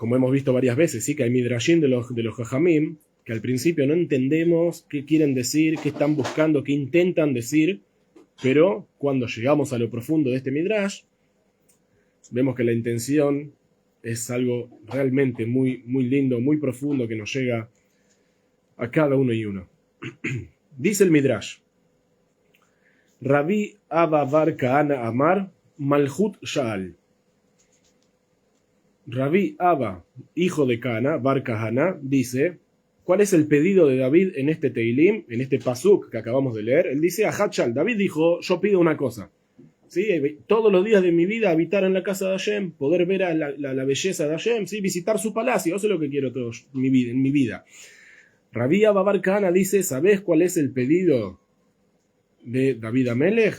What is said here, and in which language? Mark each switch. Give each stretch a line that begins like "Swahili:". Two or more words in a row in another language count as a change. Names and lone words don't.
Spanish: como hemos visto varias veces, sí, que hay midrashim de los jajamim, que al principio no entendemos qué quieren decir, qué están buscando, qué intentan decir, pero cuando llegamos a lo profundo de este midrash, vemos que la intención es algo realmente muy, muy lindo, muy profundo, que nos llega a cada uno y uno. Dice el midrash, Rabbi Abba bar Kahana
Hebrew: אמר מלכות שאל.
Spanish: Rabbi Abba, hijo de Kahana, bar Kahana, dice, ¿cuál es el pedido de David en este Teilim, en este pasuk que acabamos de leer? Él dice,
Hebrew: אחת שאל.
Spanish: David dijo, yo pido una cosa. ¿Sí? Todos los días de mi vida habitar en la casa de Hashem, poder ver a la belleza de Hashem, ¿sí? Visitar su palacio, eso es lo que quiero en mi vida. Rabbi Abba bar Kahana dice, ¿sabés cuál es el pedido de David Amelech?